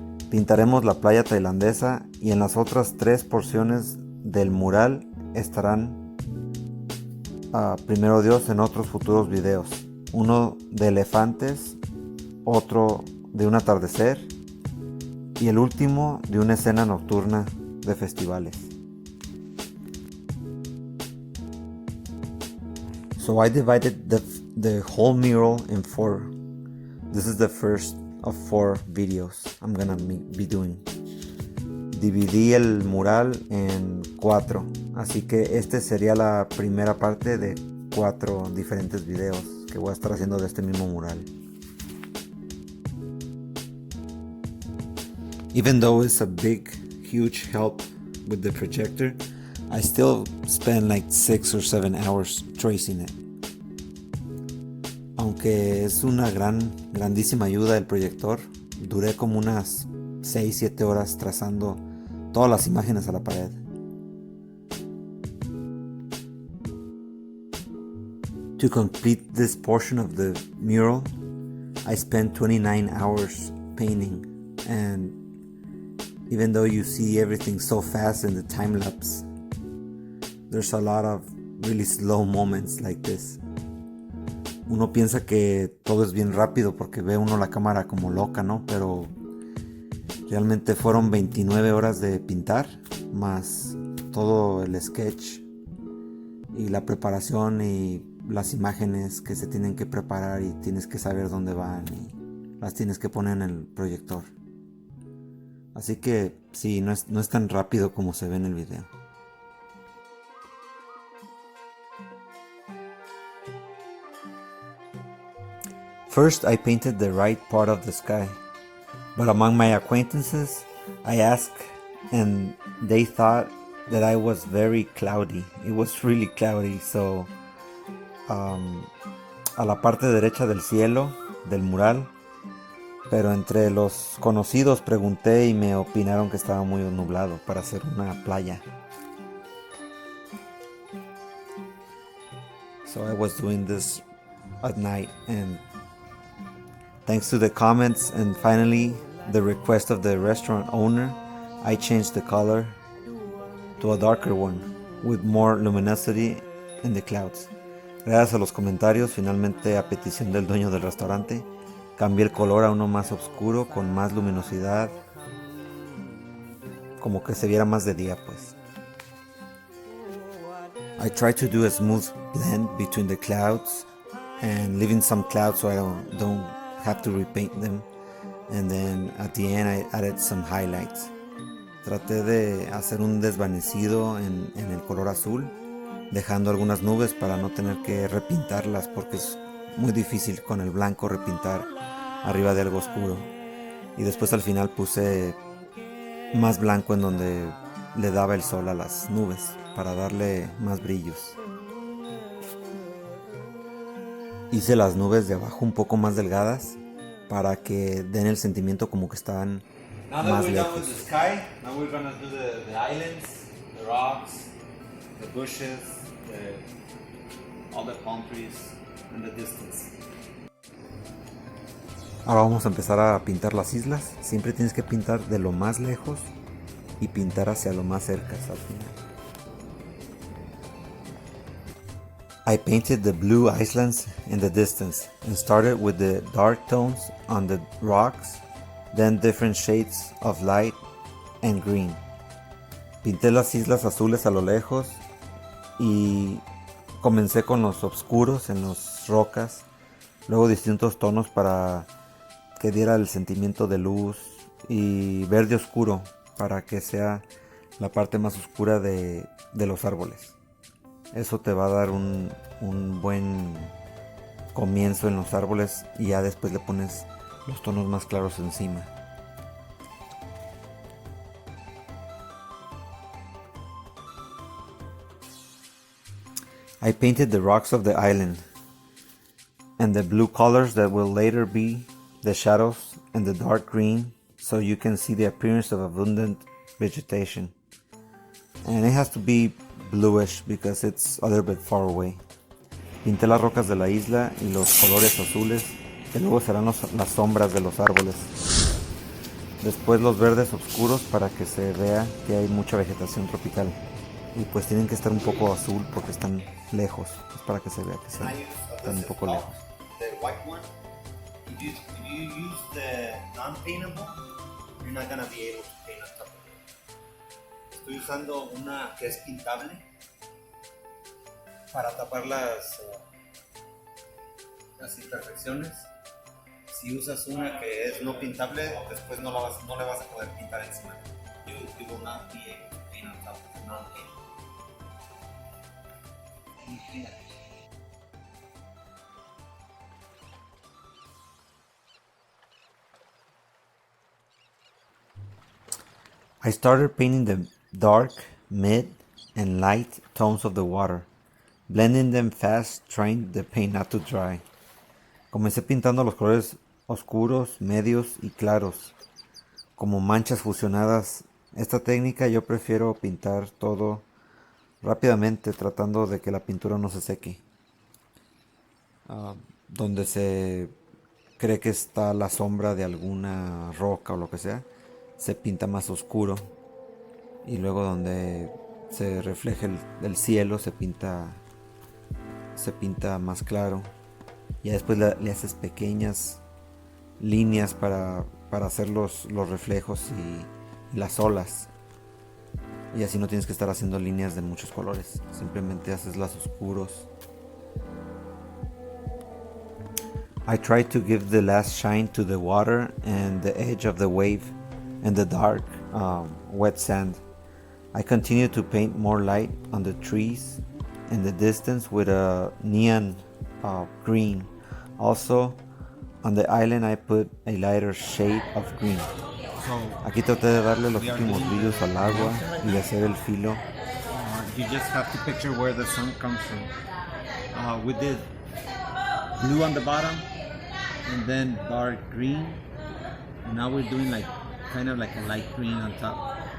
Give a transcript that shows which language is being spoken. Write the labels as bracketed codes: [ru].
[es] Pintaremos la playa tailandesa y en las otras 3 porciones del mural estarán, primero Dios, en otros futuros videos. Uno de elefantes, otro de un atardecer y el último de una escena nocturna de festivales. [en] So I divided the whole mural in 4. This is the first of 4 videos I'm gonna be doing. [es] Dividí el mural en 4, así que este sería la primera parte de 4 diferentes videos que voy a estar haciendo de este mismo mural. [en] Even though it's a big, huge help with the projector, I still spend like 6 or 7 hours tracing it. [es] Aunque es una grandísima ayuda el proyector, duré como unas 6-7 horas trazando todas las imágenes a la pared. [en] To complete this portion of the mural, I spent 29 hours painting, and even though you see everything so fast in the time lapse, there's a lot of really slow moments like this. [es] Uno piensa que todo es bien rápido porque ve uno la cámara como loca, ¿no? Pero realmente fueron 29 horas de pintar, más todo el sketch y la preparación y las imágenes que se tienen que preparar y tienes que saber dónde van y las tienes que poner en el proyector. Así que sí, no es tan rápido como se ve en el video. [en] First, I painted the right part of the sky, but among my acquaintances, I asked and they thought that I was very cloudy. It was really cloudy, so [es] a la parte derecha del cielo, del mural, pero entre los conocidos pregunté y me opinaron que estaba muy nublado para hacer una playa. [en] So I was doing this at night, and thanks to the comments and finally the request of the restaurant owner, I changed the color to a darker one with more luminosity in the clouds. [es] Gracias a los comentarios, finalmente a petición del dueño del restaurante, cambié el color a uno más oscuro con más luminosidad, como que se viera más de día pues. [en] I try to do a smooth blend between the clouds and leaving some clouds so I don't have to repaint them, and then at the end I added some highlights. [es] Traté de hacer un desvanecido en el color azul, dejando algunas nubes para no tener que repintarlas porque es muy difícil con el blanco repintar arriba de algo oscuro. Y después al final puse más blanco en donde le daba el sol a las nubes para darle más brillos. Hice las nubes de abajo un poco más delgadas para que den el sentimiento como que estaban más lejos. [en] Now we're gonna do the islands, the rocks, the bushes, all the palm trees and the distance. [es] Ahora vamos a empezar a pintar las islas. Siempre tienes que pintar de lo más lejos y pintar hacia lo más cerca al final. [en] I painted the blue islands in the distance and started with the dark tones on the rocks, then different shades of light and green. [es] Pinté las islas azules a lo lejos y comencé con los oscuros en las rocas, luego distintos tonos para que diera el sentimiento de luz, y verde oscuro para que sea la parte más oscura de los árboles. Eso te va a dar un buen comienzo en los árboles y ya después le pones los tonos más claros encima. [en] I painted the rocks of the island and the blue colors that will later be the shadows and the dark green, so you can see the appearance of abundant vegetation. And it has to be bluish because it's a little bit far away. [es] Pinté las rocas de la isla y los colores azules que luego serán las sombras de los árboles. Después los verdes oscuros para que se vea que hay mucha vegetación tropical. Y pues tienen que estar un poco azul porque están lejos. Es para que se vea que están un poco lejos. [en] If you use the non-paintable, you're not going to be able to paint on top of it. [es] Estoy usando una que es pintable para tapar las imperfecciones. Si usas una que es no pintable, después no le vas a poder pintar encima. [en] You will not be able to paint on top of the non-paintable. I started painting the dark, mid, and light tones of the water, blending them fast, trying the paint not to dry. [es] Comencé pintando los colores oscuros, medios y claros, como manchas fusionadas. Esta técnica yo prefiero pintar todo rápidamente, tratando de que la pintura no se seque. Donde se cree que está la sombra de alguna roca o lo que sea, se pinta más oscuro, y luego donde se refleja el cielo se pinta más claro, y después le haces pequeñas líneas para hacer los reflejos y las olas, y así no tienes que estar haciendo líneas de muchos colores, simplemente haces las oscuros. [en] I try to give the last shine to the water and the edge of the wave and the dark, wet sand. I continue to paint more light on the trees in the distance with a neon green. Also, On the island I put a lighter shade of green. So [es] Aquí traté de darle los últimos brillos al agua y de hacer el filo. [en] you just have to picture where the sun comes from. We did blue on the bottom and then dark green, and now we're doing like kind of like a light green on top.